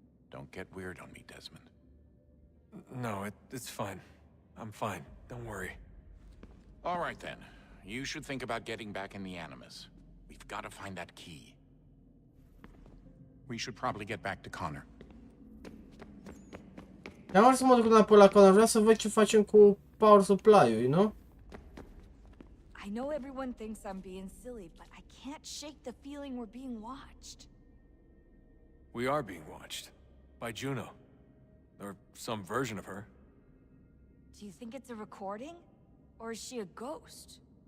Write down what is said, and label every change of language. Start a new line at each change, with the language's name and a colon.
English: Don't get weird on me, Desmond. No, it's fine. I'm fine. Don't worry. All right, then. You should think about getting back in the Animus. We've got to find that key. We should probably get back to Connor.
Romanian: Am să mă duc înapoi la Connor. Vreau să văd ce facem cu power supply-ul,
English: you know? I know everyone thinks I'm being silly, but I can't shake the feeling we're being watched. We are being watched. By Juno. Or some version of her. Do you think it's a recording? Or is she a ghost?